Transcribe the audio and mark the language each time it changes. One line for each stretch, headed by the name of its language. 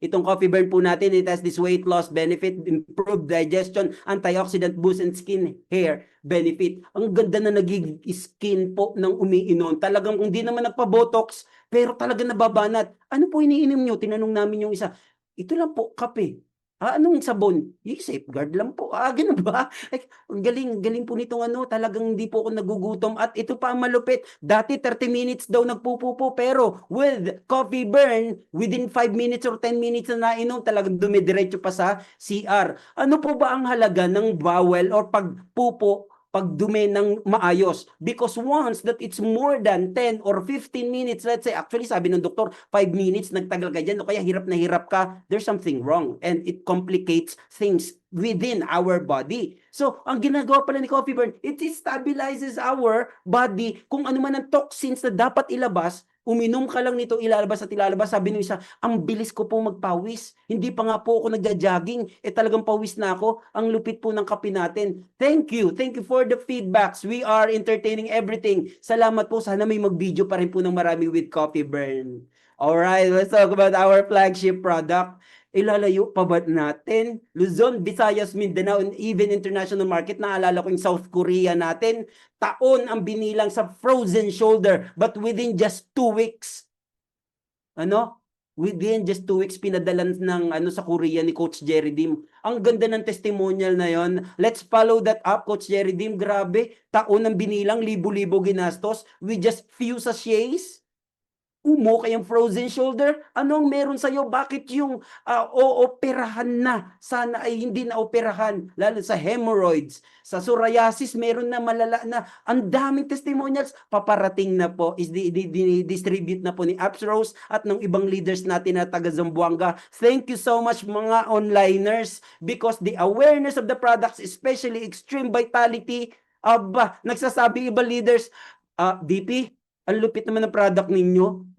English: Itong Coffee Burn po natin, it has this weight loss benefit, improved digestion, antioxidant boost, and skin hair benefit.
Filipino: Ang ganda na naging skin po ng umiinom. Talagang kung di naman nagpa-botox, pero talagang nababanat. Ano po iniinom nyo? Tinanong namin yung isa. Ito lang po, kape. Anong sabon? Yung safeguard lang po. Ganun ba? Galing po nitong talagang hindi po ako nagugutom. At ito pa ang malupit. Dati 30 minutes daw nagpupupo. Pero with Coffee Burn, within 5 minutes or 10 minutes na nainom, talagang dumidiretso pa sa CR. Ano po ba ang halaga ng bowel or pagpupo pagdumi ng maayos?
English: Because once that it's more than 10 or 15 minutes, let's say, actually
Filipino: sabi ng doktor,
English: 5 minutes,
Filipino: nagtagal ka dyan, o kaya hirap na hirap ka,
English: there's something wrong. And it complicates things within our body.
Filipino: So, ang ginagawa pala ni Coffee Burn,
English: it stabilizes our body.
Filipino: Kung ano man ang toxins na dapat ilabas, Uminom ka lang nito, ilalabas at ilalabas. Sabi nung isa, ang bilis ko po magpawis. Hindi pa nga po ako nagja-jogging. Talagang pawis na ako. Ang lupit po ng kape natin.
English: Thank you. Thank you for the feedbacks. We are entertaining everything.
Filipino: Salamat po. Sana may mag-video pa rin po ng marami
English: with Coffee Burn. Alright, let's talk about our flagship product.
Filipino: Ilalayo pa ba natin? Luzon, Visayas, Mindanao, and even international market. Naalala ko yung South Korea natin. Taon ang binilang sa frozen shoulder,
English: but within just 2 weeks,
Filipino: within just 2 weeks, pinadalan ng sa Korea ni Coach Jerry Dim. Ang ganda ng testimonial na yon.
English: Let's follow that up, Coach Jerry Dim.
Filipino: Grabe, taon ang binilang, libo-libo ginastos with just few sachets. Umukay ang frozen shoulder. Anong meron sa'yo? Bakit yung ooperahan na? Sana ay hindi na operahan. Lalo sa hemorrhoids, sa psoriasis, meron na malala na. Ang daming testimonials. Paparating na po. Distribute na po ni Apsrose at ng ibang leaders natin na taga Zamboanga.
English: Thank you so much mga onliners because the awareness of the products, especially Extreme Vitality,
Filipino: nagsasabi iba leaders, DP, ang lupit naman ng product ninyo.